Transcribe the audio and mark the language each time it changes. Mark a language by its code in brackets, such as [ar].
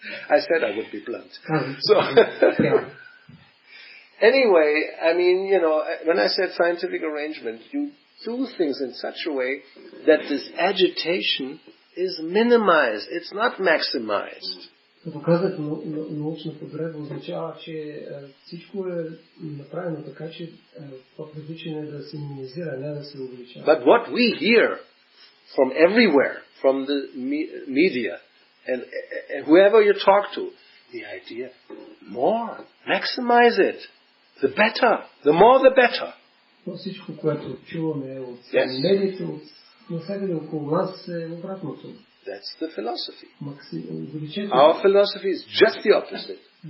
[en] I said I would be blunt. So, anyway, I mean, when I said scientific arrangement, you do things in such a way that this agitation is minimized. It's not maximized. [bg] Като казах, научна подредба означава, че всичко е направено така, че това привличане да се минимизира, не да се увеличава. [en] But what we hear from everywhere, from the media, and whoever you talk to, the idea, more, maximize it, the better, the more the better. [bg] Всичко, което чуваме от медиите, от навсякъде около нас е обратното. [en] That's the philosophy. Our philosophy is just the opposite.